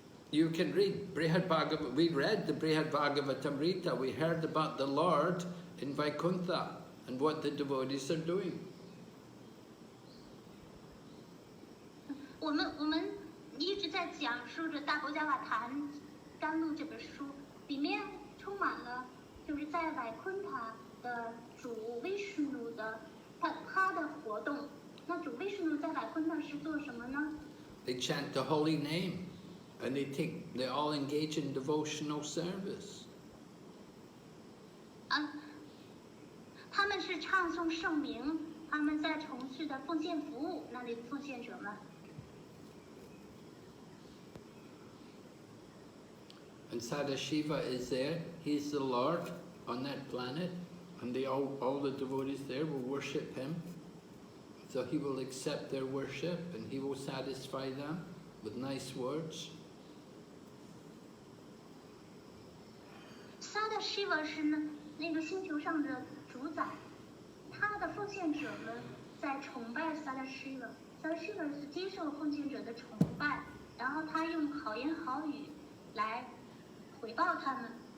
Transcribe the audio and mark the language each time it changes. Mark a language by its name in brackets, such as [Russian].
[English] You can read Brhad Bhagavatamrta. We read the Brhad Bhagavatamrta. We heard about the Lord in Vaikuntha and what the devotees are doing. [Chinese] 我们一直在讲述着《大婆伽瓦坛甘露》这本书，里面充满了就是在瓦昆塔的主威什努的他的活动。那主威什努在瓦昆塔是做什么呢？ [English] They chant the holy name, and they all engage in devotional service. [Chinese] 他们是唱诵圣名，他们在从事的奉献服务，那里的奉献者们。 [English] And Sadashiva is there. He's the Lord on that planet, and all the devotees there will worship him. So he will accept their worship, and he will satisfy them with nice words. [Chinese] Sadashiva 是那个星球上的主宰，他的奉献者们在崇拜 Sadashiva。Sadashiva 是接受奉献者的崇拜，然后他用好言好语来回报他们。